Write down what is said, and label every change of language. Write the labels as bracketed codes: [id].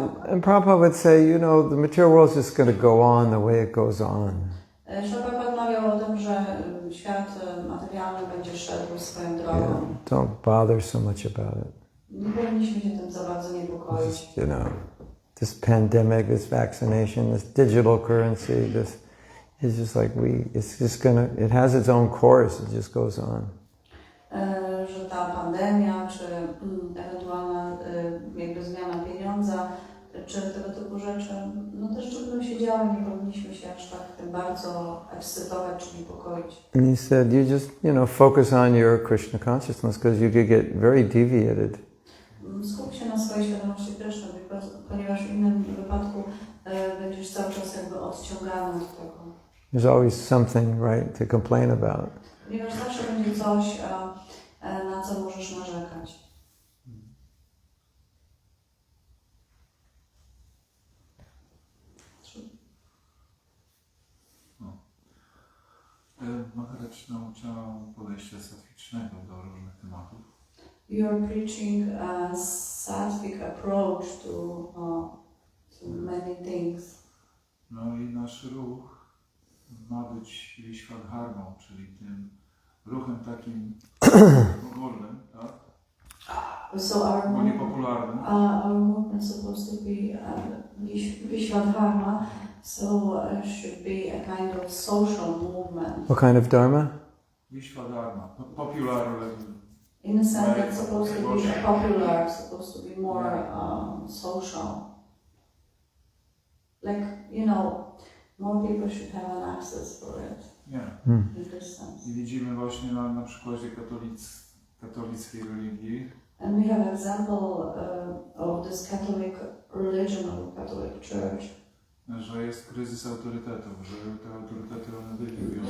[en] And Prabhupada would say, you know, the material world is just going to go on the way it goes on. [pl] Prabhupada mawiał o tym, że świat materialny będzie szedł swoją drogą. [en] Yeah, don't bother so much about it. [pl] Nie powinniśmy się tym za bardzo niepokoić. [en] Just, you know, this pandemic, this vaccination, this digital currency, this is just like it's just it has its own course, it just goes on. [pl] Że ta pandemia, czy ewentualna jakby zmiana pieniądza, czy tego typu rzeczy, no też czy będą się działy, nie powinniśmy się aż tak tym bardzo ekscytować czy niepokoić. [en] And he said, you just, you know, focus on your Krishna consciousness because you could get very deviated. [pl] Skup się na swojej świadomości Kryszny, ponieważ w innym wypadku będziesz cały czas jakby odciągany od tego. [en] There's always something, right, to complain about. [pl] Ponieważ zawsze będzie coś, na co możesz narzekać. Maharaj nauczał podejścia satwicznego do różnych tematów. [en] You're preaching a sattvic approach to many things. [pl] No i nasz ruch ma być Vishwadharmą, czyli tym ruchem takim ogólnym, tak? [en] So our [pl] Bo niepopularnym. [en] Our movement is supposed to be Vishwadharma, so should be a kind of social movement. What kind of dharma? Vishwadharma, popular. In a sense, it's supposed to be popular, supposed to be more social. Like, you know, more people should have an access for it. [pl] Nie. [en] In this sense. [pl] I widzimy właśnie na przykładzie katolickiej religii. [en] And we have example of this Catholic religion or Catholic Church. [pl] Że jest kryzys autorytetów, że te autorytety one dywidują.